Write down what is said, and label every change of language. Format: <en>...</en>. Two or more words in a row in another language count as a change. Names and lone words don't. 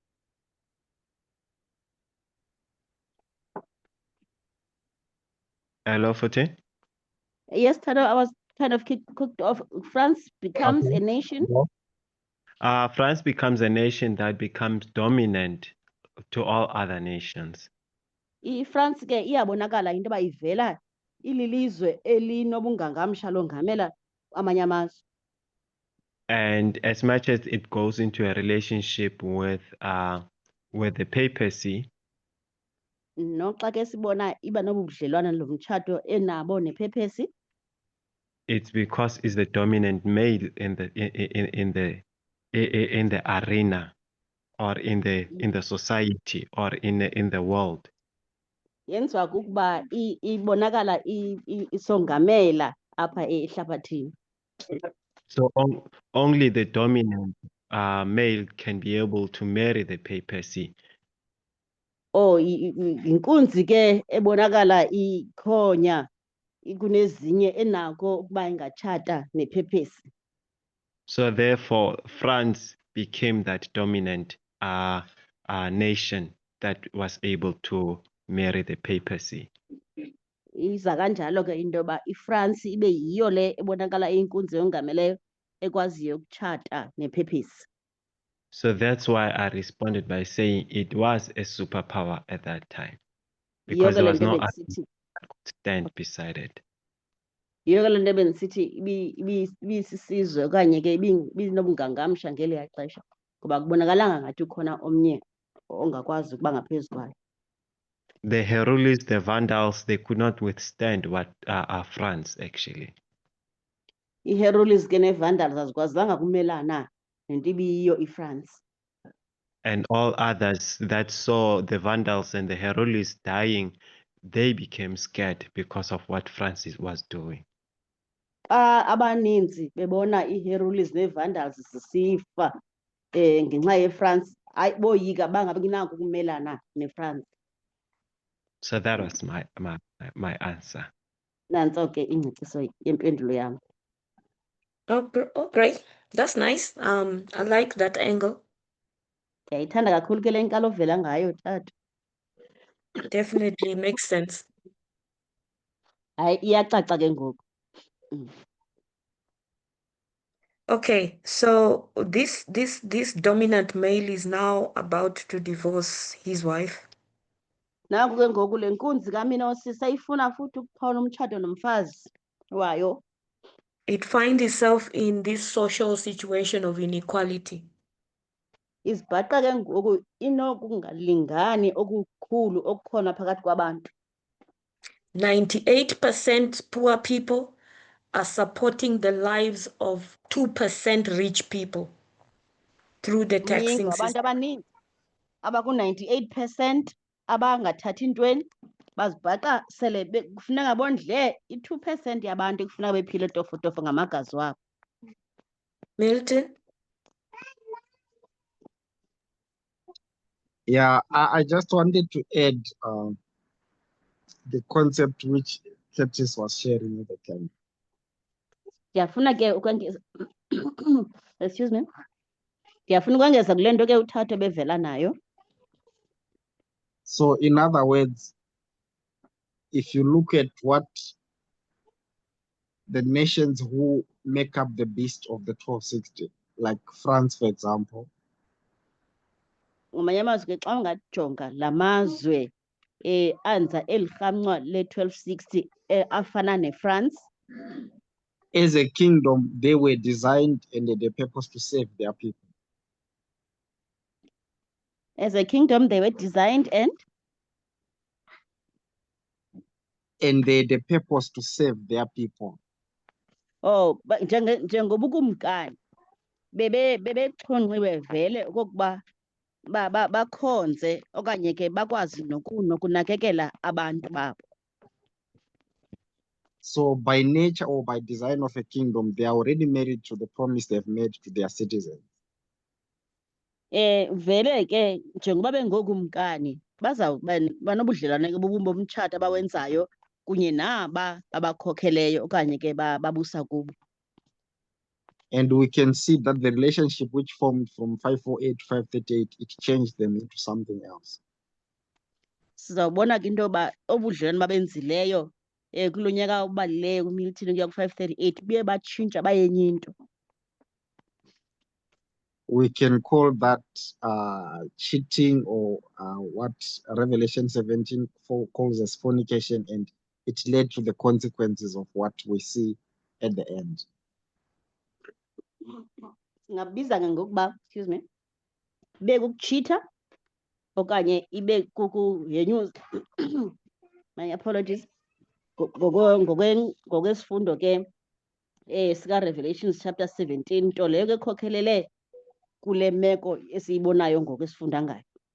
<en>Hello, Forte? Yes, Thato, I was kind of cooked off. France becomes a nation. France becomes a nation that becomes dominant to all other nations.</en> <xh>iFrance ke iyabonakala into yoba ivela ililizwe elinobungangamsha longamela amanye amazwe.</xh> <en>And as much as it goes into a relationship with the papacy,</en> <xh>Noxa ke sibona iba nobu budlelwane lo mtshato enabo nePhepesi,</xh> <en>it's because it's the dominant male in the arena, or in the society, or in the world.</en> <xh>yenziwa kukuba ibonakala isongamela apha ehlabathini.</xh> <en>So only the dominant male can be able to marry the papacy.</en> <xh>Oh, inkunzi ke ebonakala ikhonya kunezinye enako ukuba ingatshata nePhepesi.</xh> <en>So therefore, France became that dominant nation that was able to marry the papacy.</en> <xh>Iza kanjalo ke into yoba iFrance ibe yiyo le ebonakala iyinkunzi eyongameleyo ekwaziyo ukutshata nePhepesi.</xh> <en>So that's why I responded by saying it was a superpower at that time,</en> <xh>Yiyo</xh> <en>because</en> <xh>ke</xh> <en>there</en> <xh>le</xh> <en>was</en> <xh>nto</xh> <en>no other</en> <xh>bendisithi,</xh> <en>that could stand beside it.</en> <xh>yiyo ke le nto bendisithi ibisisizwe okanye ke ibinobungangamsha ngeliya xesha ngoba kubonakalanga ngathi ukhona omnye ongakwazi ukuba ngaphezu kwayo.</xh> <en>The Herulis, the Vandals, they could not withstand what France actually.</en> <xh>iHerulis ke neVandals azikwazanga kumelana nento ibiyiyo iFrance.</xh> <en>And all others that saw the Vandals and the Herulis dying, they became scared because of what Francis was doing.</en> <xh>Xa abaninzi bebona iHerulis neVandals zisifa ngenxa yeFrance, hayi boyika bangabinako ukumelana neFrance.</xh> <en>So that was my answer.</en> <xh>Nantso ke ingcaciso yempendulo yam.</xh> <en>Oh, great. That's nice. I like that angle.</en> <xh>Ndiyayithanda kakhulu ke le nkalo ovela ngayo tata.</xh> <en>Definitely makes sense.</en> <xh>Hayi iyacaca ke ngoku.</xh> <en>Okay, so this dominant male is now about to divorce his wife.</en> <xh>Naku ke ngoku le nkunzi kaMinosi seyifuna futhi ukuphawula umtshato nomfazi wayo.</xh> <en>It finds itself in this social situation of inequality.</en> <xh>Izibhaqa ke ngoku inokungalingani okukhulu okukhona phakathi kwabantu.</xh> <en>98% poor people are supporting the lives of 2% rich people through the taxing</en> <xh>Abantu</xh> <en>system.</en> <xh>abaninzi abaku-98% abangathathi ntweni bazibhaqa sele kufuneka bondle i-2% yabantu ekufuneka bephile tofotofo ngamagazi wabo.</xh> <en>Milton? Yeah, I just wanted to add the concept which Curtis was sharing at the time.</en> <xh>Ndiyafuna ke ukwengeza</xh> <en>excuse me.</en> <xh>Ndiyafuna ukwengeza kule nto ke uThatho bevela nayo.</xh> <en>So in other words, if you look at what the nations who make up the beast of the 1260, like France, for example,</en> <xh>Ngamanye amazwi ke xa ungajonga la mazwe anza eli rhamncwa le-1260 afana neFrance,</xh> <en>as a kingdom, they were designed and had a purpose to save their people. as a kingdom they were designed and they had a purpose to save their people.</en> <xh>njengoba ukumkani bebexhonxiwe vele okokuba bakhonze okanye ke bakwazi nokunakekela abantu babo.</xh> <en>So by nature or by design of a kingdom, they are already married to the promise they've made to their citizens.</en> <xh>Vele ke njengoba bengokumkani bazawuba banobudlelwane ke bomtshato abawenzayo kunye naba babakhokheleyo okanye ke babusa kubo.</xh> <en>And we can see that the relationship which formed from 548 to 538, it changed them into something else.</en> <xh>Sizawubona ke into yoba obudlelwane babenzileyo kulo nyaka ubalileyo kuMilton ukuya ku-538 buye batshintsha bayenye into.</xh> <en>we can call that cheating, or what Revelation 17 calls as fornication, and it led to the consequences of what we see at the end.</en> <xh>Singabiza ke ngokuba,</xh> <en>excuse me,</en> <xh>ibe kukuchitha okanye ibe kukuyenyuza.</xh> <en>My apologies.</en> <xh>Ngokwesifundo ke sika Revelations chapter 17, nto leyo ke ekhokhelele kule meko esiyibonayo ngoku esifunda ngayo.</xh>